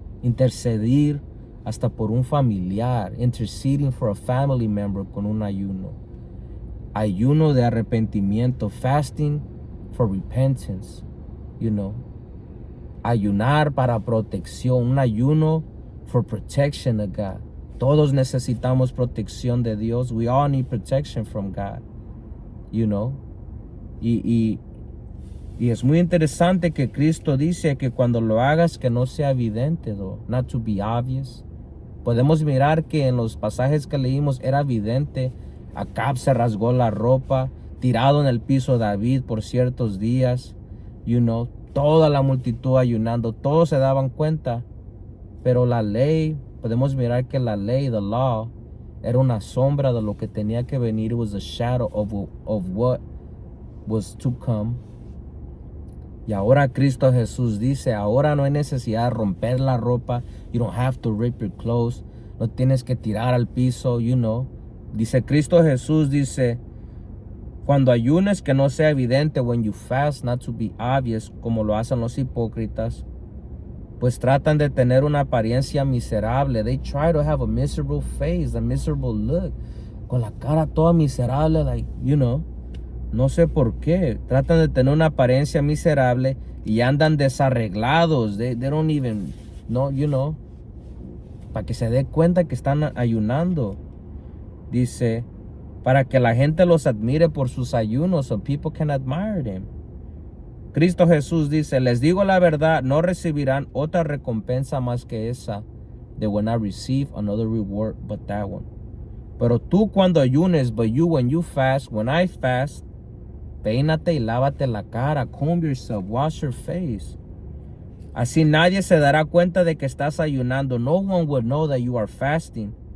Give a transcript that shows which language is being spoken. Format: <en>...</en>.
<es>Intercedir hasta por un familiar.</es> <en>Interceding for a family member</en> <es>con un ayuno. Ayuno de arrepentimiento.</es> <en>Fasting for repentance. You know,</en> <es>ayunar para protección, un ayuno</es> <en>for protection of God.</en> <es>Todos necesitamos protección de Dios.</es> <en>We all need protection from God, you know.</en> <es>Y es muy interesante que Cristo dice que cuando lo hagas que no sea evidente,</es> <en>though, not to be obvious.</en> <es>Podemos mirar que en los pasajes que leímos era evidente. Acab se rasgó la ropa, tirado en el piso David por ciertos días.</es> <en>You know,</en> <es>toda la multitud ayunando, todos se daban cuenta, pero la ley, podemos mirar que la ley,</es> <en>the law,</en> <es>era una sombra de lo que tenía que venir.</es> <en>It was a shadow of what was to come.</en> <es>Y ahora Cristo Jesús dice, ahora no hay necesidad de romper la ropa.</es> <en>You don't have to rip your clothes.</en> <es>No tienes que tirar al piso,</es> <en>you know.</en> <es>Dice Cristo Jesús, dice, cuando ayunes que no sea evidente,</es> <en>when you fast, not to be obvious,</en> <es>como lo hacen los hipócritas, pues tratan de tener una apariencia miserable.</es> <en>They try to have a miserable face, a miserable look,</en> <es>con la cara toda miserable,</es> <en>like, you know,</en> <es>no sé por qué. Tratan de tener una apariencia miserable y andan desarreglados.</es> <en>They don't even know, you know,</en> <es>para que se dé cuenta que están ayunando. Dice, para que la gente los admire por sus ayunos,</es> <en>so people can admire them.</en> <es>Cristo Jesús dice, les digo la verdad, no recibirán otra recompensa más que esa.</es> <en>They will not receive another reward but that one.</en> <es>Pero tú cuando ayunes,</es> <en>but you when you fast, when I fast,</en> <es>peínate y lávate la cara,</es> <en>comb yourself, wash your face.</en> <es>Así nadie se dará cuenta de que estás ayunando.</es> <en>No one will know that you are fasting.</en>